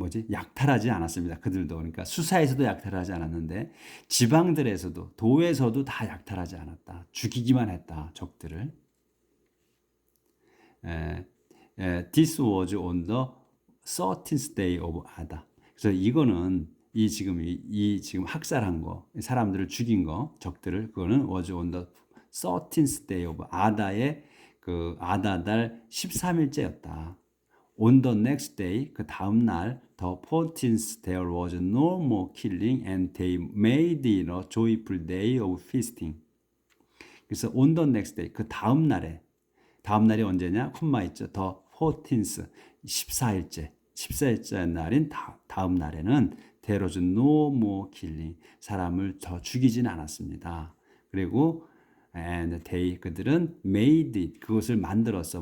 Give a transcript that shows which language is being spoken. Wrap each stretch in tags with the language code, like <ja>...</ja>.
<ko>약탈하지 않았습니다. 그들도. 그러니까 수사에서도 약탈하지 않았는데 지방들에서도 도에서도 다 약탈하지 않았다. 죽이기만 했다. 적들을.</ko> <en>This was on the 13th day of Adar.</en> <ko>그래서 이거는 지금 학살한 거, 사람들을 죽인 거, 적들을 그거는</ko> <en>was on the 13th day of Adar</en> <ko>의 그 아다달 13일째였다.</ko> <en>On the next day,</en> <ko>그 다음 날,</ko> <en>the 14th, there was no more killing and they made it a joyful day of feasting.</en> <ko>그래서</ko> <en>on the next day,</en> <ko>그 다음 날이 언제냐? 콤마 있죠.</ko> <en>the 14th,</en> <ko>14일째 날인 다음 날에는</ko> <en>there was no more killing.</en> <ko>사람을 더 죽이진 않았습니다. 그리고</ko> <en>and they</en> <ko>그들은</ko> <en>made it</en> <ko>그것을 만들었어.</ko>